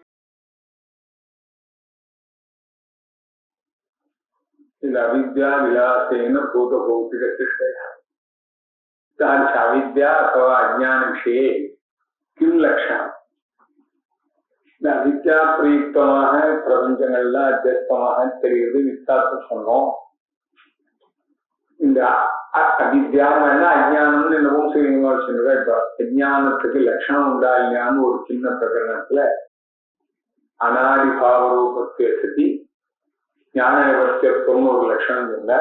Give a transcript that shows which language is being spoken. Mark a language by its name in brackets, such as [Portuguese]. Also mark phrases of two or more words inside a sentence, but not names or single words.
[Sanskrit] अविद्या विलासेन भूतभौतिक सृष्टया अविद्या अथवा अज्ञान विषये किम लक्षण अविद्या प्रयुक्तமாக [Tamil] பிரபஞ்சங்கள்ல அத்தியஸ்தமாக தெரிகிறது வித்தார்த்த சொன்னோம். இந்த அவித்யான்னா அஜ்ஞானம்னு என்னவும் சொல்லுங்க. இப்ப அஜ்ஞானத்துக்கு லட்சணம் உண்டா இல்லையான்னு ஒரு சின்ன பிரகடனத்துல அனாதிபாவ ரூபத்தை சதி ஞான நிவர்த்தியத்துவம்னு ஒரு லட்சணம் சொன்னார்.